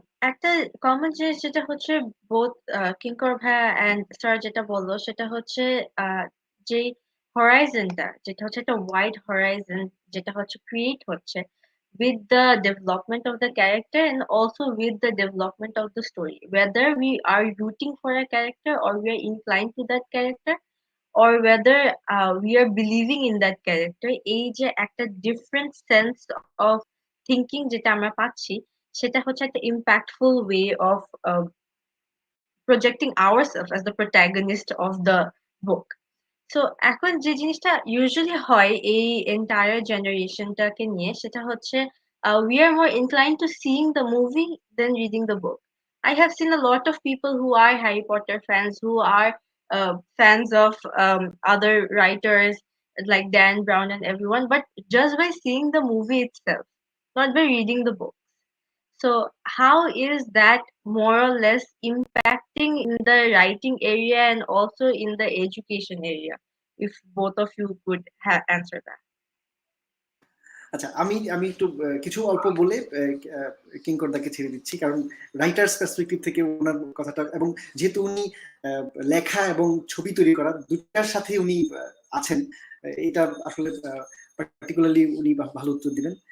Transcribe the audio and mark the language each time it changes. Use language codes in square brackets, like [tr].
[bn] একটা কমন জিনিস যেটা হচ্ছে বোথ কিঙ্কর ভাইয়া এন্ড স্যার যেটা বললো সেটা হচ্ছে যে হরাইজনটা, যেটা হচ্ছে একটা ওয়াইড হরাইজন, যেটা হচ্ছে ক্রিয়েট হচ্ছে [en] with the development of the character and also with the development of the story, whether we are rooting for a character or we are inclined to that character, or whether we are believing in that character, [bn] এই যে একটা [en] different sense of thinking [bn] যেটা আমরা পাচ্ছি, সেটা হচ্ছে একটা [en] impactful way of projecting ourselves as the protagonist of the book. [bn] So এখন যে জিনিসটা ইউজুয়ালি হয় এই এন্টায়ার জেনারেশনটাকে নিয়ে, সেটা হচ্ছে [en] we are more inclined to seeing the movie than reading the book. I have seen a lot of people who are Harry Potter fans, who are fans of other writers like Dan Brown and everyone, but just by seeing the movie itself, not by reading the book. So how is that more or less impacting in the writing area and also in the education area? If both of you could answer that. [bn] আচ্ছা, আমি একটু কিছু অল্প বলে কিঙ্করদাকে ছেড়ে দিচ্ছি, কারণ writers perspective থেকে ওনার কথাটা, এবং যেহেতু উনি লেখা এবং ছবি তৈরি করা দুটার সাথে উনি আছেন, এটা আসলে পার্টিকুলারলি উনি ভালো উত্তর দিলেন।